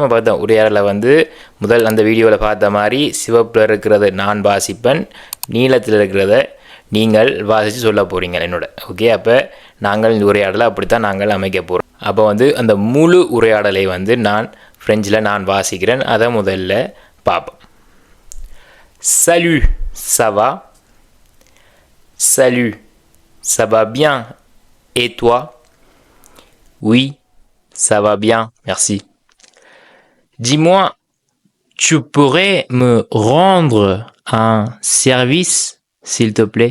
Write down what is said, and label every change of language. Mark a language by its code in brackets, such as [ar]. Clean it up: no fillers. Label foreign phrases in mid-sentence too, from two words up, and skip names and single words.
[ta] பார்த்தா உரையாடலை வந்து முதல் அந்த வீடியோவில் பார்த்த மாதிரி சிவப்பில் இருக்கிறத நான் வாசிப்பேன், நீளத்தில் இருக்கிறத நீங்கள் வாசித்து சொல்ல போகிறீங்க என்னோட. ஓகே, அப்போ நாங்கள் இந்த உரையாடலை அப்படித்தான் நாங்கள் அமைக்க போகிறோம். அப்போ வந்து அந்த முழு உரையாடலை வந்து நான் ஃப்ரெஞ்சில் நான் வாசிக்கிறேன். அதை முதல்ல பார்ப்போம். [fr] Salut, ça va? Salut, ça va bien. Et toi? Oui, ça va bien, merci. Dis-moi, tu pourrais me rendre un service, s'il te plaît?